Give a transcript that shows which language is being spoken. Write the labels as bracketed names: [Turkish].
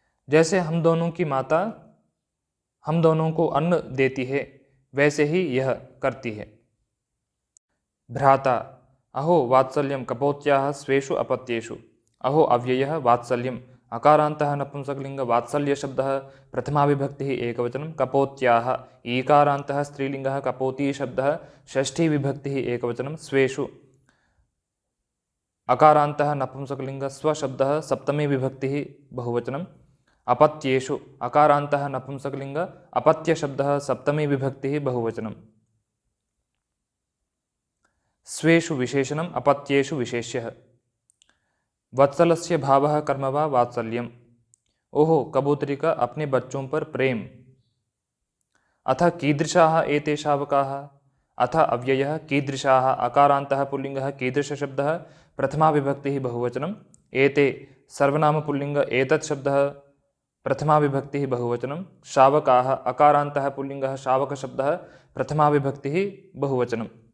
[Hindi] जैसे हम दोनों की माता हम दोनों को अन्न देती है वैसे ही यह करती है। [Sanskrit] भ्राता अहो वात्सल्यं कपोत्याः स्वेषु अपत्येषु। अहो अव्ययः वात्सल्यम् अकारान्तः नपुंसकलिंग वात्सल्य शब्दः प्रथमा विभक्तिः एकवचनं। कपोत्याः ईकारान्तः स्त्रीलिंगः कपोती शब्दः षष्ठी विभक्तिः एकवचनं। स्वेषु अकारान्तः नपुंसकलिंग स्वशब्दः सप्तमी विभक्तिः बहुवचनम्। अपत्येषु अकारान्तः नपुंसकलिंग अपत्य शब्दः सप्तमी विभक्तिः बहुवचनम्। स्वेषु विशेषणम् अपत्येषु विशेष्यः। वत्सलस्य भावः कर्म वा वात्सल्यम्। [Hindi] ओहो कबूतरी का अपने बच्चों पर प्रेम। [Sanskrit] अथ कीदृशाः एते शावकाः। अथ अव्ययः कीदृशाः अकारान्तः पुल्लिंगः कीदृश शब्दः प्रथमा विभक्तिः बहुवचनम्। एते सर्वनाम पुल्लिंग एतत् शब्दः प्रथमा विभक्तिः बहुवचनं। शावकाः अकारान्तः पुल्लिंगः शावक शब्दः प्रथमा विभक्तिः बहुवचनं।